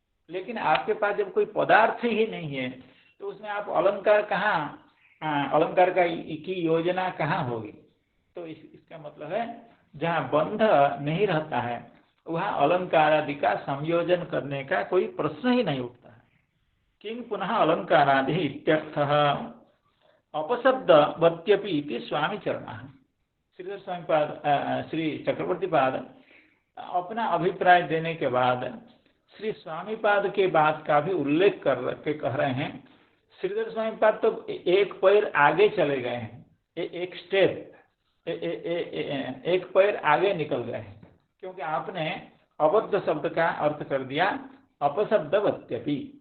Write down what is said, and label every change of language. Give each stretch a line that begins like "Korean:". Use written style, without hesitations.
Hindi: लेकिन आपके पास जब कोई पदार्थ ही नहीं है तो उसमें आप अलंकार कहाँ, अलंकार की योजना कहाँ होगी? तो इसका मतलब है जहाँ बंध नहीं रहता है वहाँ अलंकार आदि का संयोजन करने का कोई प्रश्न ही नहीं उठता है।
Sanskrit: किंग पुनः अलंकारादि इत्यर्थः अपशब्द वत्यपि इति स्वामी चरणः।
Hindi: श्रीधर स्वामीपाद श्री चक्रवर्ती पाद अपना अभिप्राय देने के बाद श्री स्वामीपाद के बात का भी उल्लेख कर के कह रहे हैं, श्रीधर स्वामीपाद तो एक पैर आगे चले गए हैं, एक स्टेप एक पैर आगे निकल गए हैं, क्योंकि आपने अबद्ध शब्द का अर्थ कर दिया अपशब्दवत्यपि,